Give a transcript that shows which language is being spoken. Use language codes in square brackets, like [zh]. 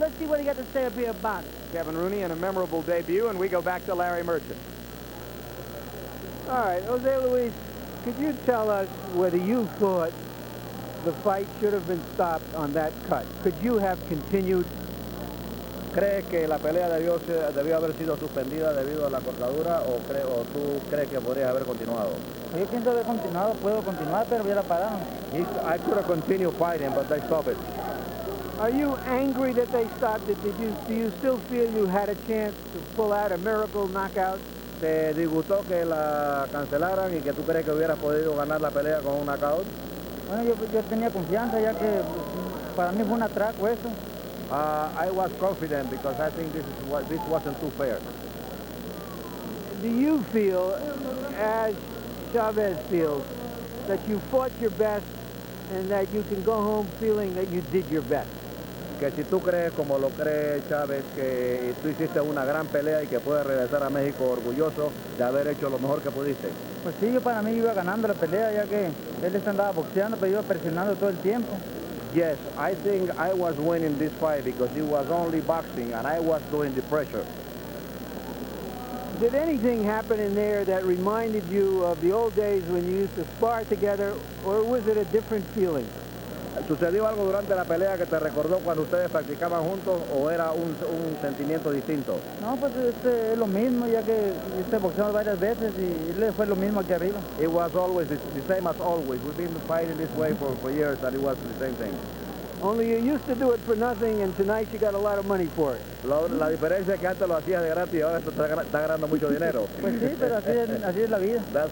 [en] Let's see what he got to say up here about it. Kevin Rooney in a memorable debut, and we go back to Larry Merchant. All right, Jose Luis, could you tell us whether you thought the fight should have been stopped on that cut? Could you have continued? [es] ¿Crees que la pelea debió haber sido suspendida debido a la cortadura o tú crees que podrías haber continuado? Yo pienso haber continuado, puedo continuar, pero ya la pararon. [en] I could have continued fighting, but they stopped it. Are you angry that they stopped it? Do you still feel you had a chance to pull out a miracle knockout? [es] ¿Te disgustó que la cancelaran y que tú crees que hubieras podido ganar la pelea con un knockout? Bueno, yo tenía confianza ya que para mí fue un atraco eso. [en] I was confident because I think this wasn't too fair. Do you feel, as Chavez feels, that you fought your best and that you can go home feeling that you did your best? [es] Que si tú crees, como lo cree Chávez, que tú hiciste una gran pelea y que puedes regresar a México orgulloso de haber hecho lo mejor que pudiste. Pues sí, yo para mí iba ganando la pelea ya que él andaba boxeando, pero iba presionando todo el tiempo. [en] Yes, I think I was winning this fight because it was only boxing and I was doing the pressure. Did anything happen in there that reminded you of the old days when you used to spar together, or was it a different feeling? [es] ¿Sucedió algo durante la pelea que te recordó cuando ustedes practicaban juntos o era un sentimiento distinto? No, pues es lo mismo, ya que yo boxeado varias veces y le fue lo mismo aquí arriba. [en] It was always the same as always. We've been fighting this way for years and it was the same thing. Only you used to do it for nothing and tonight you got a lot of money for it. [es] La diferencia es que antes lo hacías de gratis y ahora está ganando mucho dinero. Pues sí, pero así es la vida.